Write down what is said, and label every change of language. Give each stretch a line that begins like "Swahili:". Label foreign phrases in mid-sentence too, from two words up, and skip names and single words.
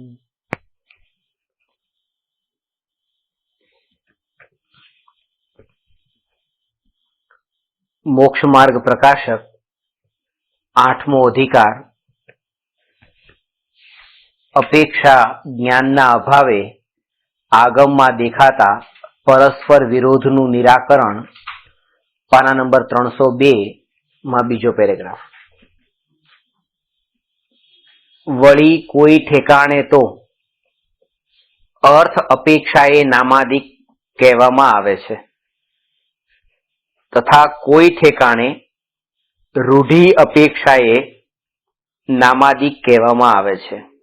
Gujarati: મોક્ષ માર્ગ પ્રકાશક આઠમો અધિકાર અપેક્ષા જ્ઞાનના અભાવે આગમમાં દેખાતા પરસ્પર વિરોધનું નિરાકરણ પાના નંબર 302 માં બીજો પેરેગ્રાફ। વળી કોઈ ઠેકાણે તો અર્થ અપેક્ષાએ નામાદિક કહેવામાં આવે છે તથા કોઈ ઠેકાણે રૂઢિ અપેક્ષાએ નામાદિક કહેવામાં આવે છે।